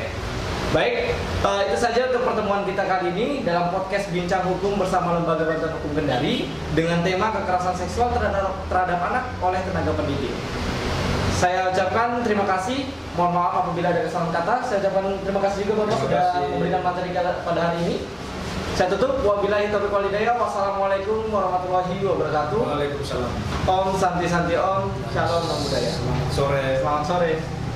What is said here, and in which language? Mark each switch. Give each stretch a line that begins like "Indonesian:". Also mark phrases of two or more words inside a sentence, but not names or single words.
Indonesian: Baik, itu saja untuk pertemuan kita kali ini dalam podcast Bincang Hukum bersama Lembaga Bantuan Hukum Kendari dengan tema kekerasan seksual terhadap anak oleh tenaga pendidik. Saya ucapkan terima kasih. Mohon maaf apabila ada kesalahan kata. Saya ucapkan terima kasih juga Bapak sudah memberikan materi pada hari ini. Saya tutup.
Arabic: وبالله التوفيق والهداية. والسلام عليكم ورحمة الله وبركاته. Waalaikumsalam.
Sanskrit: Om Santi Santi Om. Shalom Nam Budaya.
Indonesian: Selamat sore. Selamat sore.